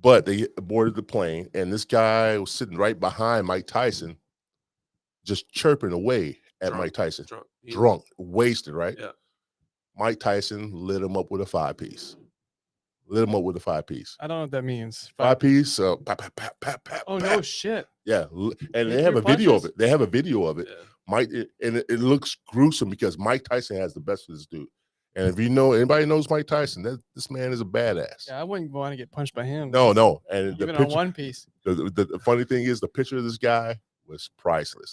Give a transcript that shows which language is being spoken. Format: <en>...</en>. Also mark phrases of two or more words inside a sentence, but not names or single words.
<en>But they boarded the plane, and this guy was sitting right behind Mike Tyson, just chirping away at Drunk, Mike Tyson. drunk, Drunk, wasted, right? Yeah. Mike Tyson lit him up with a 5-piece. Lit him up with a 5-piece. I don't know what that means. 5-piece. Pap, pap, pap, pap, pap, Oh pap. no shit. Yeah, and they Hit have your a video of punches? it. They have a video of it. Yeah. Mike, and it looks gruesome because Mike Tyson has the best of this dude. And if you know anybody knows Mike Tyson, this man is a badass. Yeah, I wouldn't want to get punched by him. No. And the Even on picture, one piece. the funny thing is, the picture of this guy was priceless.</en>